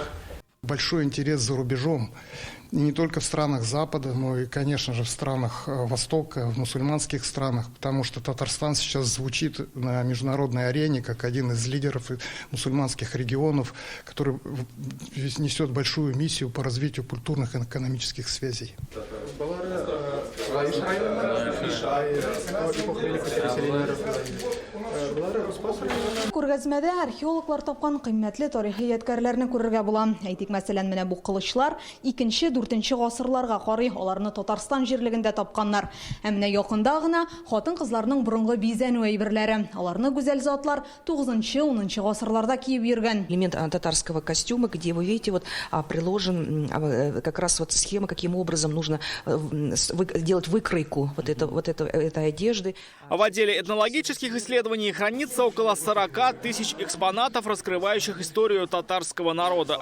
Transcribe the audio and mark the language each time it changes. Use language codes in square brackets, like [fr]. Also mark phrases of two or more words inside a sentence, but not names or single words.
[ru] Большой интерес за рубежом. Не только в странах Запада, но и, конечно же, в странах Востока, в мусульманских странах, потому что Татарстан сейчас звучит на международной арене как один из лидеров мусульманских регионов, который несет большую миссию по развитию культурных и экономических связей. [tt] Күргәзмәдә археологлар тапкан кыйммәтле тарихи ядкәрләрне күрергә була. Әйтик, мәсәлән, менә бу кылычлар 2-4 гасырларга карый, аларны Татарстан җирлегендә тапканнар. Ә менә якында гына хатын-кызларның борынгы бизәнү әйберләре. Аларны гүзәл затлар 9-10 гасырларда киеп йөргән. [ru] Элемент татарского костюма, где вы видите, вот приложен как раз вот схема, каким образом нужно делать выкройку этой одежды. В отделе этнологических исследований хранится хранится около 40 тысяч экспонатов, раскрывающих историю татарского народа.